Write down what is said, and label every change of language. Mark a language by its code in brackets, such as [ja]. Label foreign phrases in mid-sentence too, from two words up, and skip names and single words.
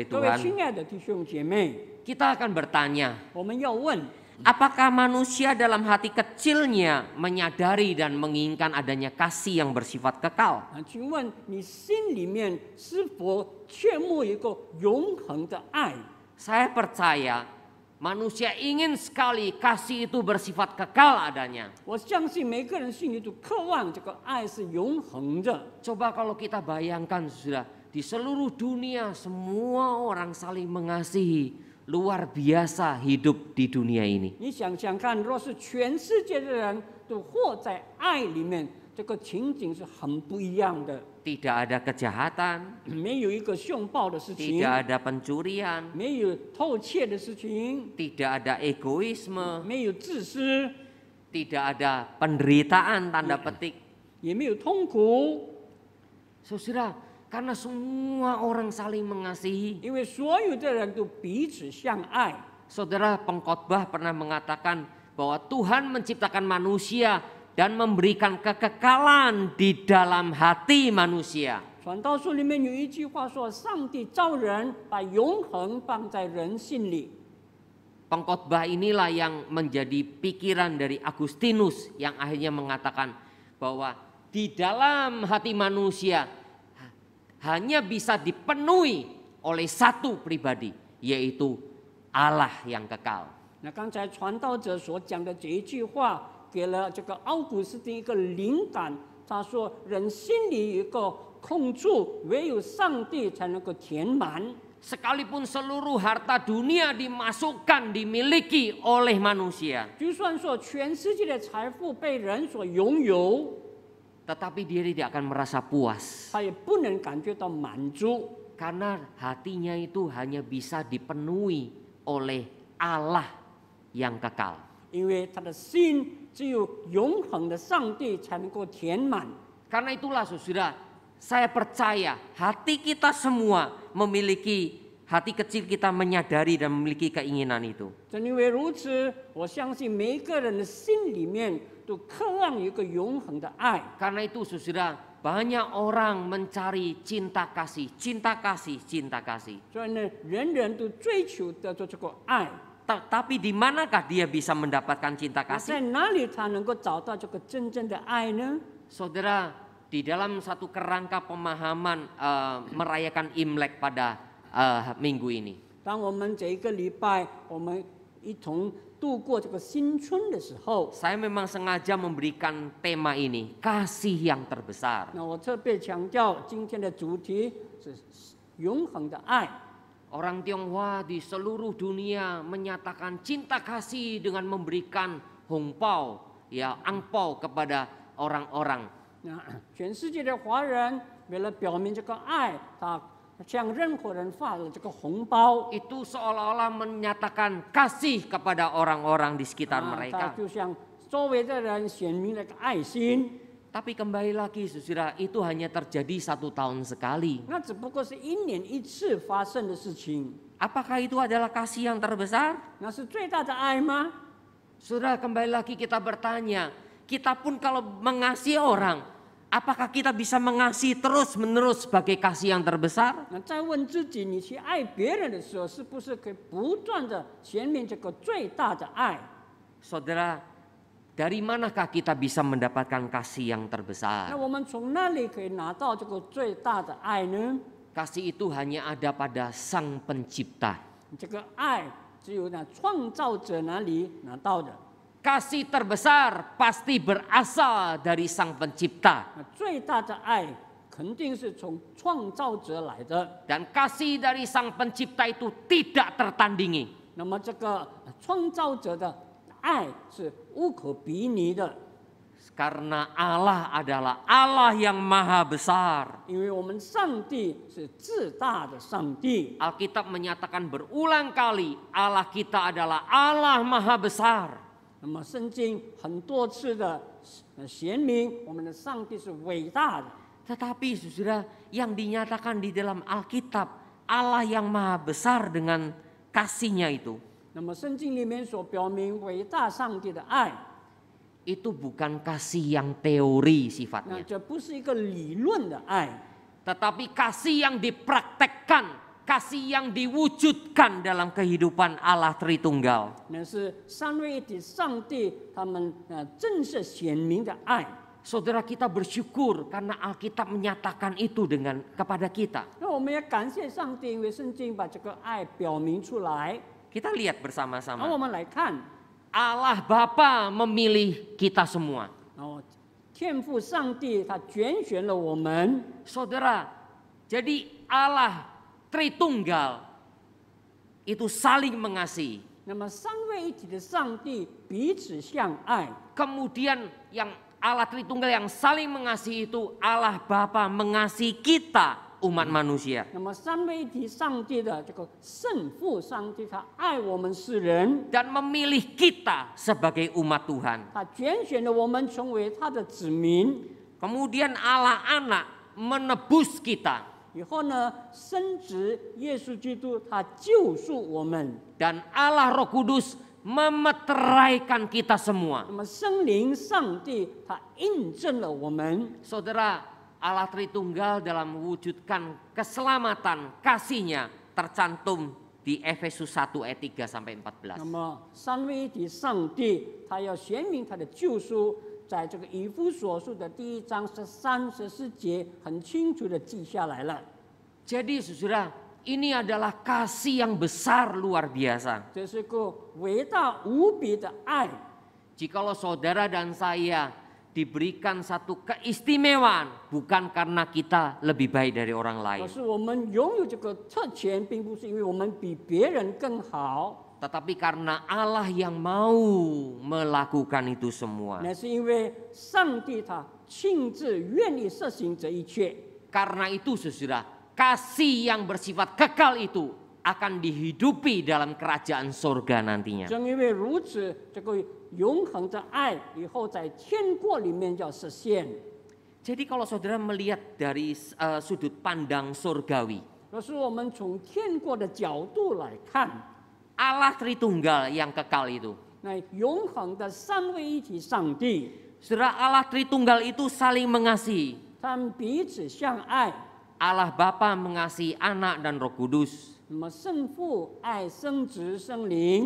[zh] 各位 [id] Tuhan, [zh] 亲爱的弟兄姐妹， [id] kita akan bertanya, [zh] 我们要问： [id] apakah manusia dalam hati kecilnya menyadari dan menginginkan adanya kasih yang bersifat kekal? [zh] 请问你心里面是否缺慕一个永恒的爱？ [id] Saya percaya manusia ingin sekali kasih itu bersifat kekal adanya. [zh] 我相信每个人心里都渴望这个爱是永恒的。 [id] Coba kalau kita bayangkan sudah di seluruh dunia semua orang saling mengasihi, luar biasa hidup di dunia ini. [zh] 你想想看，若是全世界的人都活在爱里面， 这个情景是很不一样的。 [id] Tidak ada kejahatan, [zh] 没有一个凶暴的事情， [id] tidak ada pencurian, [zh] 没有偷窃的事情， [id] tidak ada egoisme, [zh] 没有自私， [id] tidak ada penderitaan tanda petik. [zh] 也没有痛苦， [id] Saudara, karena semua orang saling mengasihi. [zh] 因为所有的人都彼此相爱。 [id] Saudara, pengkhotbah pernah mengatakan bahwa Tuhan menciptakan manusia dan memberikan kekekalan di dalam hati manusia. [zh] 传道书里面有一句话说：“上帝造人，把永恒放在人心里。” [id] Pengkhotbah inilah yang menjadi pikiran dari Agustinus yang akhirnya mengatakan bahwa di dalam hati manusia hanya bisa dipenuhi oleh satu pribadi, yaitu Allah yang kekal. [zh] 那刚才传道者所讲的这一句话，给了这个奥古斯丁一个灵感。他说：“人心里有一个空处，唯有上帝才能够填满。” [id] Sekalipun seluruh harta dunia dimasukkan, dimiliki oleh manusia, [zh] 就算说全世界的财富被人所拥有， [id] tetapi dia tidak akan merasa puas. [zh] 他也不能感觉到满足， [id] Karena hatinya itu hanya bisa dipenuhi oleh Allah yang kekal. [zh] 因为他的心只有永恒的上帝才能够填满。 [id] Karena itulah saudara, saya percaya hati kita semua memiliki, hati kecil kita menyadari dan memiliki keinginan itu. [zh] 正因为如此，我相信每一个人的心里面都渴望有一个永恒的爱。 [id] Karena itu saudara, banyak orang mencari cinta kasih, cinta kasih, cinta kasih. [zh] 所以呢，人人都追求得着这个爱。 [id] Tapi di manakah dia bisa mendapatkan cinta [zh] 那在 [id] kasih? [zh] 哪里才能够找到这个真正的爱呢？ [id] Saudara, di dalam satu kerangka pemahaman merayakan Imlek pada minggu ini. [zh] 当我们这一个礼拜，我们一同度过这个新春的时候， [id] Saya memang sengaja memberikan tema ini, kasih yang terbesar. [zh] 那我特别强调今天的主题是永恒的爱。 [id] Orang Tionghoa di seluruh dunia menyatakan cinta kasih dengan memberikan hongpao, ya angpao kepada orang-orang. [zh] 那全世界的华人为了表明这个爱，他向任何人发了这个红包， [id] Itu seolah-olah menyatakan kasih kepada orang-orang di sekitar [zh] 他 [id] mereka. [zh] 就向周围的人显明了个爱心。 [id] Tapi kembali lagi saudara, itu hanya terjadi 1 tahun sekali. [zh] 那只不过是一年一次发生的事情， [id] Apakah itu adalah kasih yang terbesar? [zh] 那是最大的爱吗？ [id] Saudara, kembali lagi kita bertanya, kita pun kalau mengasihi orang, apakah kita bisa mengasihi terus-menerus sebagai kasih yang terbesar? [zh] 那再问自己，你去爱别人的时候，是不是可以不断的显明这个最大的爱？ [id] Saudara, dari manakah kita bisa mendapatkan kasih yang [zh] 那 [id] terbesar? [zh] 我们从哪里可以拿到这个最大的爱呢？ [id] Kasih itu hanya ada pada Sang Pencipta. [zh] 这个爱只有那创造者那里拿到的。 [id] Kasih terbesar pasti berasal dari Sang Pencipta. [zh] 那最大的爱肯定是从创造者来的。 [id] Dan kasih dari Sang Pencipta itu tidak tertandingi. [zh] 那么这个创造者的爱是无可比拟的， [id] Karena Allah adalah Allah yang maha besar. [zh] 因为我们上帝是至大的上帝。 [id] Alkitab menyatakan berulang kali Allah kita adalah Allah maha besar. [zh] 那么圣经很多次的显明我们的上帝是伟大的。 [id] Tetapi saudara, yang dinyatakan di dalam Alkitab Allah yang maha besar dengan kasihnya itu, [zh] 那么圣经里面所表明伟大上帝的爱， [id] itu bukan kasih yang teori [zh] 那 [id] sifatnya, [zh] 这不是一个理论的爱， [id] tetapi kasih yang dipraktekkan, kasih yang diwujudkan dalam kehidupan Allah Tritunggal. [zh] 那是三位一体上帝他们正式显明的爱。 [id] Saudara, kita bersyukur karena Alkitab menyatakan itu kepada kita. [zh] 那我们也感谢上帝，因为圣经把这个爱表明出来。 [id] Kita lihat [zh] 然后 [id] bersama-sama. [zh] 我们来看， [id] Allah Bapa memilih kita semua. [zh] 然后天父上帝他拣选了我们。 [id] Saudara, jadi Allah Tritunggal itu saling mengasihi. [zh] 那么三位一体的上帝彼此相爱， [id] Kemudian yang Allah Tritunggal yang saling mengasihi itu Allah Bapa mengasihi kita umat manusia. [zh] 那么三位一体上帝的这个圣父上帝，他爱我们世人， [id] Dan memilih kita sebagai umat Tuhan. [zh] 他拣选了我们成为他的子民。 [id] Kemudian Allah Anak menebus kita. [zh] 以后呢，升职耶稣基督，他救赎我们。 [id] Dan Allah Roh Kudus memeteraikan kita semua. [zh] 那么圣灵上帝，他印证了我们。 [id] Saudara, Allah Tritunggal dalam mewujudkan keselamatan kasih-Nya tercantum di Efesus 1 ayat 3 sampai 14. [zh] 那么三位一体上帝，他要显明他的救赎，在这个以弗所书的第1章13、14节，很清楚的记下来了。 [id] Jadi saudara, ini adalah kasih yang besar luar biasa. [zh] 这是个伟大无比的爱。 [id] Jikalau saudara dan saya diberikan satu keistimewaan, bukan karena kita lebih baik dari orang [zh] 可 [id] lain, [zh] 是我们拥有这个特权，并不是因为我们比别人更好， [id] tetapi karena Allah yang mau melakukan itu semua. [zh] 乃是因为上帝他亲自愿意实行这一切。 [id] Karena itu saudara, kasih yang bersifat kekal itu akan dihidupi dalam kerajaan surga nantinya. [zh] 正因为如此，这个永恒的爱以后在天国里面要实现。 [id] Jadi kalau saudara melihat dari sudut pandang surgawi, [zh] 若是我们从天国的角度来看， [id] Allah Tritunggal yang kekal itu. [zh] 那永恒的三位一体上帝， [id] Saudara, Allah Tritunggal itu saling mengasihi. [zh] 他们彼此相爱。 [id] Allah Bapa mengasihi Anak dan Roh Kudus. [zh] 那么圣父爱圣子圣灵，